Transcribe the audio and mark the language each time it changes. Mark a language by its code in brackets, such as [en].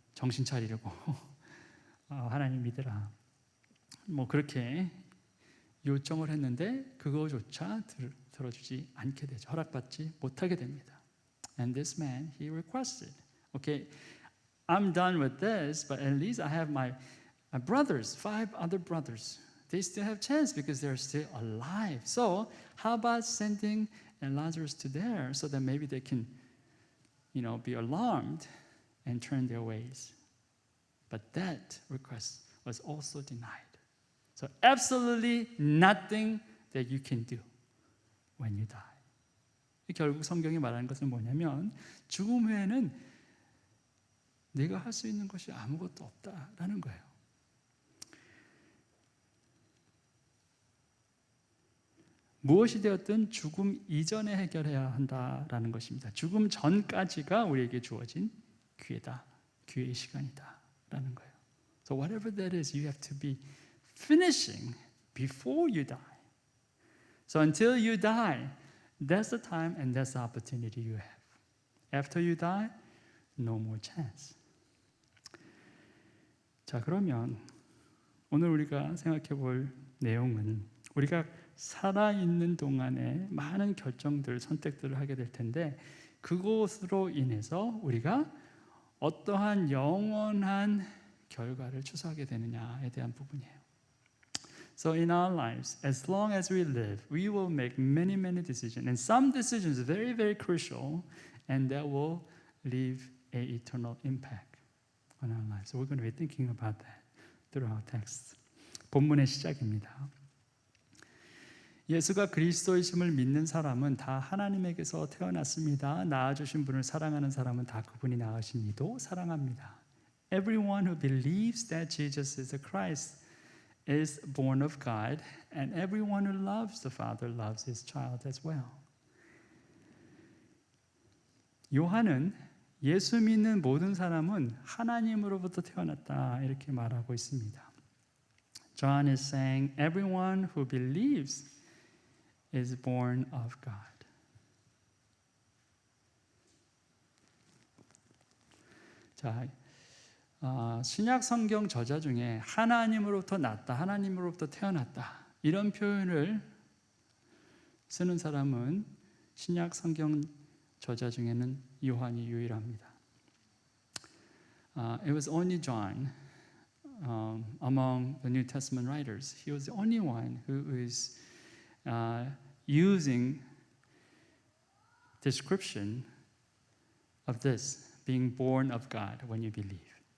[ko] 정신 차리려고 하나님 믿으라. 뭐 그렇게 요청을 했는데 그거조차 들어주지 않게 되죠. 허락받지 못하게 됩니다. [en] And this man, he requested, okay, I'm done with this, but at least I have my brothers, 5 other brothers. They still have chance because they're still alive. So how about sending Lazarus to there so that maybe they can, be alarmed and turn their ways. But that request was also denied. So absolutely nothing that you can do when you die. [ko] 결국 성경이 말하는 것은 뭐냐면 죽음 후에는 내가 할 수 있는 것이 아무것도 없다라는 거예요. 무엇이 되었든 죽음 이전에 해결해야 한다라는 것입니다. 죽음 전까지가 우리에게 주어진 기회다. 기회의 시간이다라는 거예요. [en] So whatever that is, you have to be finishing before you die. So until you die, that's the time and that's the opportunity you have. After you die, no more chance. [ko] 자, 그러면 오늘 우리가 생각해 볼 내용은 우리가 살아있는 동안에 많은 결정들, 선택들을 하게 될 텐데 그것으로 인해서 우리가 어떠한 영원한 결과를 추수하게 되느냐에 대한 부분이에요. [en] So in our lives, as long as we live, we will make many, many decisions. And some decisions are very, very crucial and that will leave an eternal impact on our lives. So we're going to be thinking about that through our text. [ko] 본문의 시작입니다. 예수가 그리스도이심을 믿는 사람은 다 하나님에게서 태어났습니다. 낳아주신 분을 사랑하는 사람은 다 그분이 낳으신 이도 사랑합니다. [en] Everyone who believes that Jesus is the Christ is born of God, and everyone who loves the Father loves his child as well. [ko] 요한은 예수 믿는 모든 사람은 하나님으로부터 태어났다 이렇게 말하고 있습니다. [en] John is saying everyone who believes is born of God. [ko] 자, 신약 성경 저자 중에 하나님으로부터 났다, 하나님으로부터 태어났다 이런 표현을 쓰는 사람은 신약 성경 저자 중에는 요한이 유일합니다. [en] It was only John among the New Testament writers. He was the only one who is using description of this, being born of God when you believe.